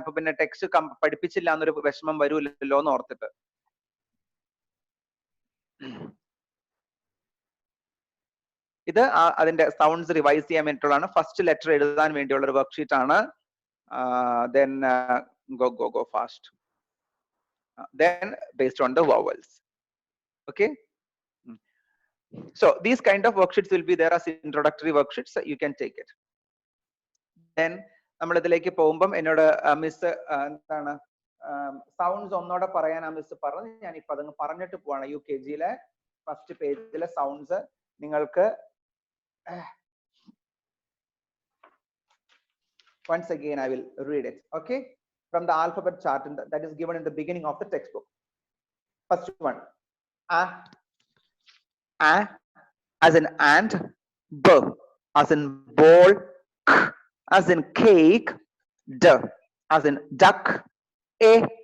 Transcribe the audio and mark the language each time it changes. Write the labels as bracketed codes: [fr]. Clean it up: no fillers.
[ml] അപ്പൊ പിന്നെ ടെക്സ്റ്റ് പഠിപ്പിച്ചില്ല എന്നൊരു വിഷമം വരൂല്ലോ എന്ന് ഓർത്തിട്ട്. ഇത് അതിന്റെ സൗണ്ട്സ് റിവൈസ് ചെയ്യാൻ വേണ്ടിയിട്ടുള്ളതാണ്. ഫസ്റ്റ് ലെറ്റർ എഴുതാൻ വേണ്ടിയുള്ള ഒരു വർക്ക്ഷീറ്റ് ആണ്. [en] Then go fast. Then based on the vowels. Okay. So these kind of worksheets will be there as introductory worksheets. You can take it. [ml] Then നമ്മൾ ഇതിലേക്ക് പോകുമ്പം എന്നോട് മിസ് എന്താണ് സൗണ്ട്സ് ഒന്നോടെ പറയാൻ ആ മിസ് പറഞ്ഞു. ഞാനിപ്പോ അതങ്ങ് പറഞ്ഞിട്ട് പോവാണ്. UKGയിലെ ഫസ്റ്റ് പേജിലെ സൗണ്ട്സ് നിങ്ങൾക്ക് [en] once again I will read it. Okay, from the alphabet chart that is given in the beginning of the textbook. First one, a as in ant, b as in ball, k as in cake, d as in duck, a